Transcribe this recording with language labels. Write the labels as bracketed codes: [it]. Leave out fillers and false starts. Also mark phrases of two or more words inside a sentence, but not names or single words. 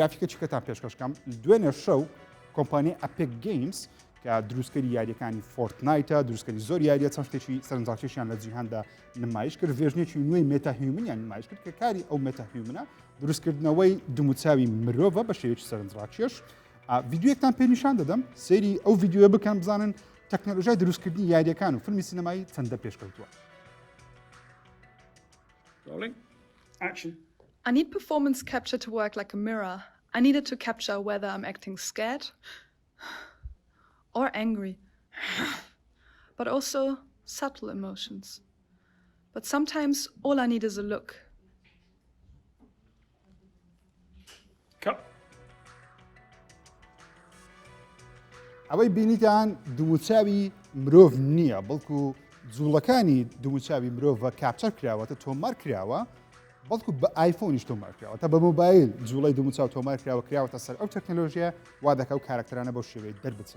[ckb] گرافیکە چکەتان پێشکەشکەم دوێنێ شەو کۆمپانی ئەپێک گەیمز کە دروستکەری یاریەکانی فۆرتنایتە دروستکەری زۆر یاریە چەند شتێکی سەرنجاکێشیان لە جیهاندا نمایش کرد وێژنێکی نوێی مێتاهیومنیان نمایش کرد کە کاری ئەو مێتاهیومنە دروستکردنەوەی دموچاوی مرۆڤە بە شێوەیەکی سەرنجڕاکێش ڤیددیۆیەکتان پێ نیشان دەدەم سێری ئەو ڤیددیۆ بکەن بزانن تەکنۆلۆژیای دروستکردنی یاریەکان و فیلمی سینەمایی چەندە پێشکەوتووە. [en] I need performance capture to work like a mirror. I needed to capture whether I'm acting scared or angry, but also subtle emotions. But sometimes all I need is a look. [ckb] ئەوەی بینیتان دووچاوی مرۆڤ نییە بەڵکو جوڵەکانی دووچاوی مرۆڤ کاپچەر کراوەتە تۆمار کراوە بەڵکو بە ئایفۆنیش تۆمار کراوە تا بە مۆبایل جوڵی دووچاو تۆمار کراوە کراوەتە سەر ئەو تەکنۆلۆژیە وا دەکە و کارکتەرانە بەو شێوەیە دەربچن.